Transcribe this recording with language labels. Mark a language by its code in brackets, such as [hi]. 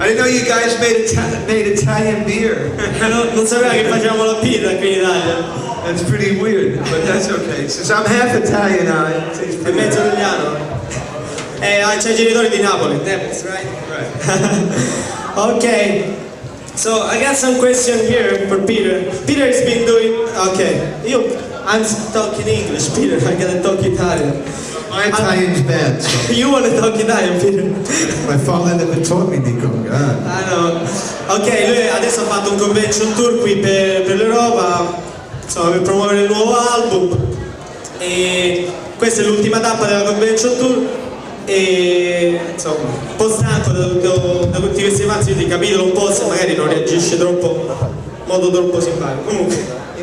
[en] you guys made Italian beer. [it] Non sapeva che facciamo la birra qui in Italia. [en] That's pretty weird, but that's okay. Since I'm half Italian, [it] è mezzo italiano. C'è i genitori di Napoli. [en] That's right. Right. Okay. So I got some question here for Peter. Peter has been doing. Okay. I'm talking English, Peter. I gotta talk Italian. My Italian's bad, so. You want to talk Italian, Peter? My father never taught me, Nico. God. I know. [it] Ok, lui adesso ha fatto un convention tour qui per l'Europa, insomma, per promuovere il nuovo album. E questa è l'ultima tappa della convention tour. E insomma, un po' stanco da tutti questi pazzi, quindi capitelo un po' se magari non reagisce troppo in modo troppo simpatico. Comunque.